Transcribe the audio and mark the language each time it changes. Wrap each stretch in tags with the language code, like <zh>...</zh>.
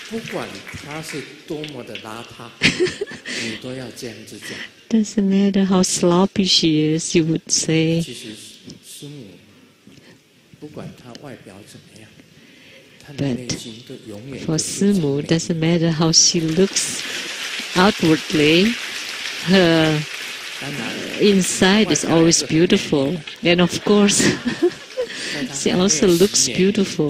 <zh>管他是多么的邋遢，你都要这样子讲。</zh> <en>Doesn't matter how sloppy she is, you would say.</en> <zh>其实师母不管她外表怎么样，她的内心都永远。</zh> <en>For Simu, doesn't matter how she looks outwardly, her inside is always beautiful. And of course, she also looks beautiful.</en>